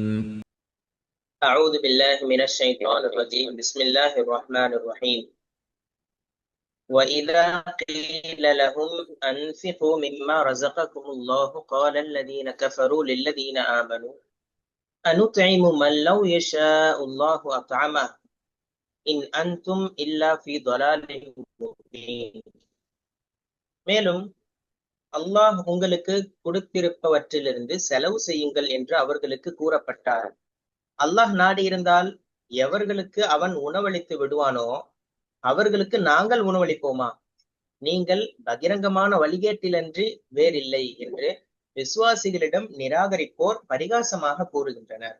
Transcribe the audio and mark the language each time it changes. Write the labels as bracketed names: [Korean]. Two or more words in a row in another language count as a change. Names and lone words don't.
[Arabic] أعوذ بالله من الشيطان الرجيم بسم الله الرحمن الرحيم وإذا قيل لهم أنفقوا مما رزقكم الله قال الذين كفروا للذين آمنوا أنطعم من لو يشاء الله أطعمه إن أنتم إلا في ضلال مبين. [Tamil] மேலும் அல்லாஹ் உங்களுக்கு கொடுத்திருப்பவற்றிலிருந்து செலவு செய்யுங்கள் என்று அவர்களுக்கு கூறப்பட்டார். அல்லாஹ் நாடியிருந்தால் எவர்களுக்கு அவன் உணவளித்து விடுவானோ அவர்களுக்கு நாங்கள் உணவளிப்போமா? நீங்கள் பகிரங்கமான வழிகேட்டிலன்றி வேறில்லை என்று விசுவாசிகளிடம் நிராகரிப்போர் பரிகாசமாக கூறுகின்றனர்.